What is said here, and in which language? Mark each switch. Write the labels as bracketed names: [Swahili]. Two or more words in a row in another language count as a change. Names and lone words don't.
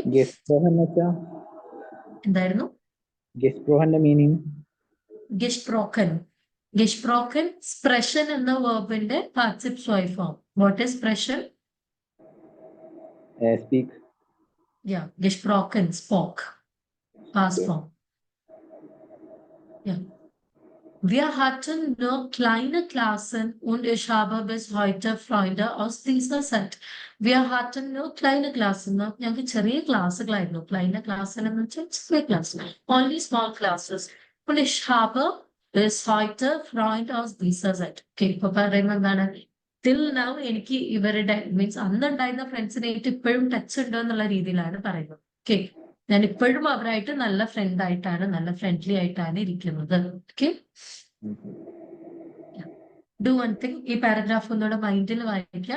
[Malayalam] എന്തായിരുന്നു? ഗെസ്പ്രോഹന്റെ മീനിങ് [German] gesprochen. Gesprochen, sprechen [Malayalam] എന്ന വേർബിന്റെ [German] Partizip zwei [Malayalam] ഫോം. [English] What is sprechen? Speak. Yeah, gesprochen, spoke. Past form. Yeah. [German] Wir hatten nur kleine Klassen und ich habe bis heute Freunde aus dieser Zeit. Wir hatten nur kleine Klassen. [Malayalam] ഞങ്ങൾക്ക് ചെറിയ ക്ലാസ്സുകളായിരുന്നു. [German] Kleine Klassen [Malayalam] എന്ന് വെച്ചാൽ ചെറിയ ക്ലാസ്. [English] Only small classes. [German] Und ich habe bis heute Freunde aus dieser Zeit. [Malayalam] Okay, ഇപ്പൊ പറയുന്നത് എന്താണ്? [English] Till now [Malayalam] എനിക്ക് ഇവരുടെ മീൻസ് അന്നുണ്ടായിരുന്ന ഫ്രണ്ട്സിനായിട്ട് ഇപ്പോഴും ടച്ച് ഉണ്ട് എന്നുള്ള രീതിയിലാണ് പറയുന്നത്. ഓക്കെ. ഞാൻ ഇപ്പോഴും അവരായിട്ട് നല്ല ഫ്രണ്ട് ആയിട്ടാണ്, നല്ല ഫ്രണ്ട്ലി ആയിട്ടാണ് ഇരിക്കുന്നത്. ഓക്കെ. [English] do one thing, [Malayalam] ഈ പാരഗ്രാഫ് ഒന്നുകൂടെ മൈൻഡിൽ വായിക്കാം.